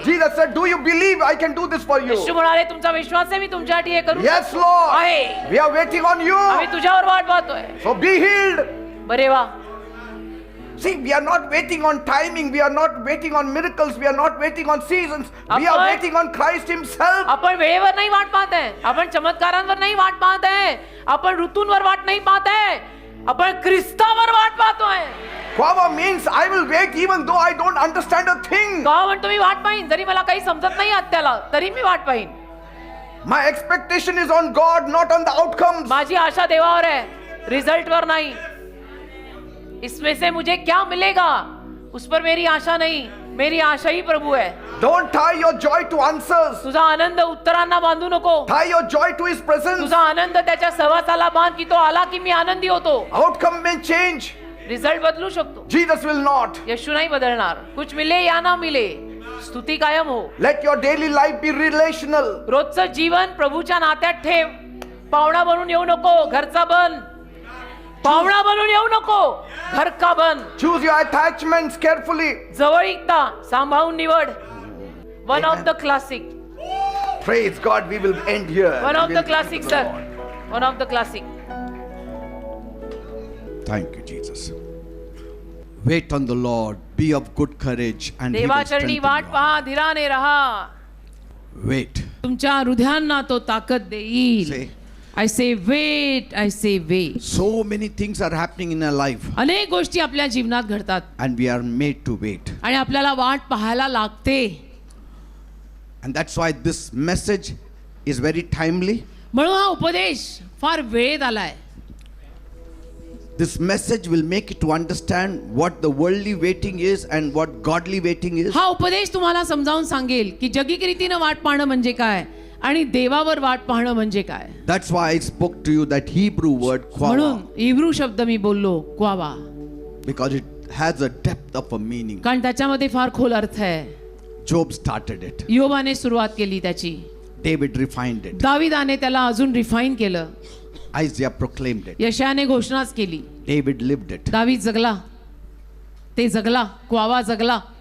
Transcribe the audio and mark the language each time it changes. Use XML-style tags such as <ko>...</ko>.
<en>Jesus said, do you believe I can do this for you?</en> <mr>येशू म्हणाले, तुमचा विश्वास आहे, मी तुमच्यासाठी हे करू.</mr> <en>Yes, Lord.</en> <mr>आहे.</mr> <en>We are waiting on you.</en> <mr>आम्ही तुझ्यावर वाट पाहतोय.</mr> <en>So be healed.</en> <mr>बरे वा.</mr> <en>See, we are not waiting on timing. We are not waiting on miracles. We are not waiting on seasons. We are</en> <mr>आपण-</mr> <en>waiting on Christ Himself.</en> <mr>आपण वेळेवर नाही वाट पाहत आहे. आपण चमत्कारांवर नाही वाट पाहत आहे. आपण ऋतूंवर वाट नाही पाहत आहे. आपण ख्रिस्तावर वाट पाहतोय.</mr> <en>Kawa means I will wait even though I don't understand a thing.</en> <mr>का म्हणतो मी वाट पाहीन, जरी मला काही समजत नाही आत्याला, तरी मी वाट पाहीन.</mr> <en>My expectation is on God, not on the outcomes.</en> <mr>माझी आशा देवावर आहे, रिझल्ट वर नाही.</mr> <hi>इसमें से मुझे क्या मिलेगा, उस पर मेरी आशा नहीं. मेरी आशा ही प्रभु है.</hi> <en>Don't tie your joy to answers.</en> <mr>तुझा आनंद उत्तरांना बांधू नको.</mr> <en>Tie your joy to His presence.</en> <mr>तुझा आनंद त्याच्या सहवासाला बांध, की तो आला की मी आनंदी होतो.</mr> <en>Outcome may change.</en> <mr>रिझल्ट बदलू शकतो,</mr> <en>Jesus will not.</en> <mr>येशू नाही बदलणार.</mr> <hi>कुछ मिले या ना मिले, स्तुती कायम हो.</hi> <en>Let your daily life be relational.</en> <mr>रोजचं जीवन प्रभूच्या नात्यात ठेव. पाहुणा बनून येऊ नको, घरचा बन. पाहुणा बनून येऊ नको, घर का बन.</mr> <en>Choose your attachments carefully.</en> <mr>जवळीकता सांभाळून निवड.</mr> <en>One of the classic, Praise God, we will end here. One of We the will classic thank the sir, Lord. One of the classic. Thank you, Jesus. Wait on the Lord. Be of good courage and He will</en> <mr>देवाचरणी</mr> <en>strengthen</en> <mr>वाट</mr> <en>you.</en> <mr>पहा, धीराने राहा.</mr> <en>Wait.</en> <mr>तुमच्या हृदयांना तो ताकद देईल.</mr> <en>Say, I say wait, I say wait. So many things are happening in our life,</en> <mr>अनेक गोष्टी आपल्या जीवनात घडतात</mr> <en>and we are made to wait.</en> <mr>आणि आपल्याला वाट पाहायला लागते.</mr> <en>And that's why this message is very timely.</en> <mr>म्हणून हा उपदेश फार वेळेत आलाय.</mr> <en>This message will make you to understand what the worldly waiting is and what godly waiting is.</en> <mr>हा उपदेश तुम्हाला समजावून सांगेल की जगिक रीतीनं वाट पाहणं म्हणजे काय आणि देवावर वाट पाहणं म्हणजे काय.</mr> <en>That's why I spoke to you that Hebrew word</en> <mr>म्हणून</mr> <en>kwava,</en> <mr>इब्रू शब्द मी बोललो क्वावा,</mr> <en>because it has a depth of a meaning.</en> <mr>कारण त्याच्यामध्ये फार खोल अर्थ आहे.</mr> <en>Job started it.</en> <mr>योबाने सुरुवात केली त्याची,</mr> <en>David refined it.</en> <mr>दाविदाने त्याला अजून रिफाईन केलं,</mr> <en>Isaiah proclaimed it.</en> <mr>यशायाने घोषणाच केली,</mr> <en>David lived it.</en> <mr>दावीद जगला, ते जगला, क्वावा जगला.</mr>